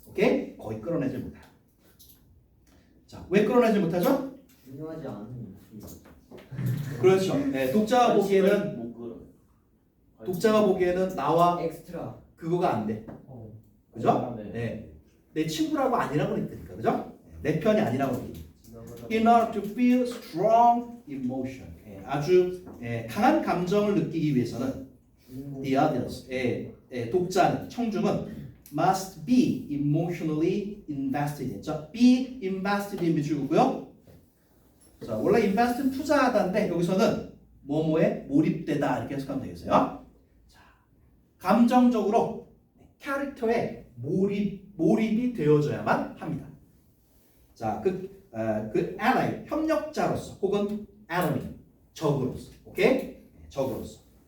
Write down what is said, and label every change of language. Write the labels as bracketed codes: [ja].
[ko] 오케이? 거의 끌어내질 못해요. 자, 왜 끌어내질 못하죠? 중요하지 않은 그렇죠. 독자가 보기에는 못 끌어. 독자가 보기에는 나와 엑스트라. 그거가 안 돼. 그죠? 네. 내 친구라고 아니라고 그랬으니까, 그죠? 내 편이 아니라고 그랬으니까. [en] In order to feel strong emotion, [ko] 아주 강한 감정을 느끼기 위해서는 [en] the audience, [ko] 독자는 청중은 [en] must be emotionally invested. [ko] 했죠? [en] be invested in [ko] 미주고요. 자, 원래 invest는 투자하다인데 여기서는 뭐뭐에 몰입되다 이렇게 해석하면 되겠어요. 자, 감정적으로 캐릭터에 몰입이 되어져야만 합니다. 자, 그 ally 협력자로서 혹은 enemy 적으로서, 오케이? 적으로서.